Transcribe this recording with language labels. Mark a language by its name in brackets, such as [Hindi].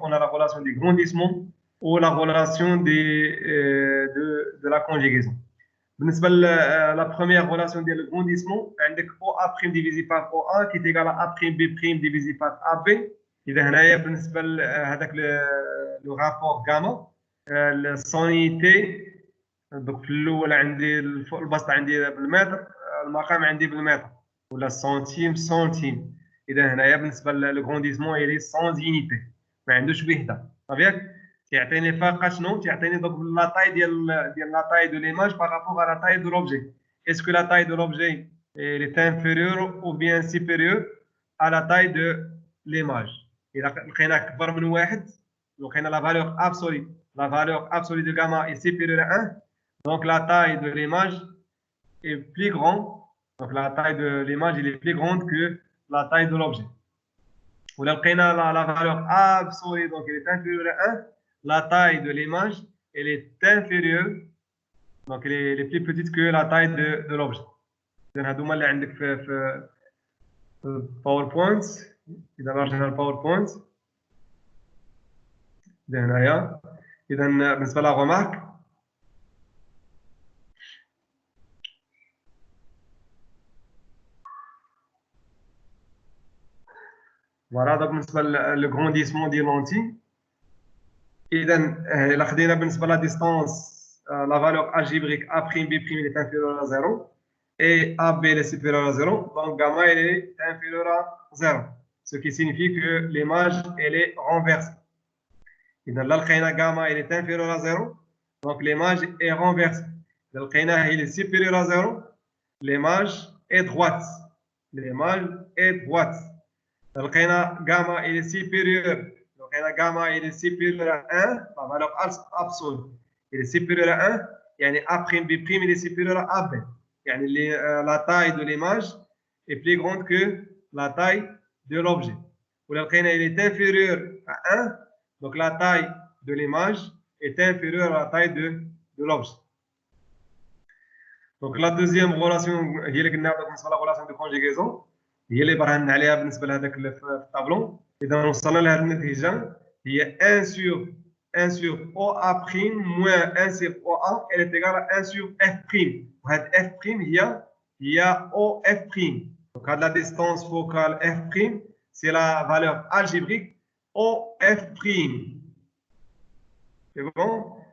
[French] On a la relation du grandissement ou la relation de la conjugaison. La première relation de grandissement, [Arabic] عندك [French] OA' divisé par OA qui est égal à A'B' divisé par AB. [Arabic] إذا هنايا بالنسبة لهذاك [French] le rapport gamma, son unité. [Arabic] donc في الأول عندي البسط عندي بالمتر، المقام عندي بالمتر ولا سنتيم. إذا هنايا بالنسبة للغرونديسمون [French] il est sans unité، [Arabic] ما عندوش وحدة. طبيعي تعطيني فاقه شنو؟ تعطيني [French] donc la taille la taille de l'image par rapport à la taille de l'objet. Est-ce que la taille de l'objet est inférieure ou bien supérieure à la taille de l'image? [Arabic] إذا لقينا أكبر من واحد، لقينا [French] la valeur absolue de gamma est supérieure à 1, donc la taille de l'image est plus grande. Donc la taille de l'image est plus grande que la taille de l'objet. Ou [Arabic] لقينا [French] la valeur absolue donc elle est inférieure à 1, la taille de l'image, elle est inférieure, donc elle est plus petite que la taille de l'objet. [Arabic] إذا هذوما اللي عندك في PowerPoint. إذا رجعنا الباوربوينت هنايا. إذا بالنسبة لا remarque. [French] Voilà, donc [Arabic] بالنسبة للغرونديسمون ديال لونتي. إذا إلا خدينا بالنسبة لا ديستانس [French] la valeur algébrique A'B' est inférieure à 0 et AB est supérieur à 0, donc gamma elle est inférieure à 0, ce qui signifie que l'image elle est renversée. [Arabic] إذا لقينا [French] gamma elle est inférieure à 0, donc l'image est renversée. [Arabic] لقيناه [French] il est supérieur à 0, l'image est droite. [Arabic] لقينا [French] gamma elle est supérieure. gamma il est supérieur à 1, la valeur absolue il est supérieur à 1, [Arabic] يعني [French] A'B' il est supérieur à AB. [Arabic] يعني [French] la taille de l'image est plus grande que la taille de l'objet. [Arabic] ولقينا [French] il est inférieur à 1, donc la taille de l'image est inférieure à la taille de l'objet. Donc la deuxième relation [Arabic] هي اللي قلنا بالنسبه للريلاسيون دو كونجيغيزون، هي اللي برهنا عليها بالنسبه لهذاك الطابلو. اذا وصلنا لهذه النتيجه هي [French] 1 sur OA' moins 1 sur OA elle est égale à 1 sur F'. [Arabic] وهذه F' هي OF'. [French] Donc la distance focale F', c'est la valeur algébrique OF'. C'est bon.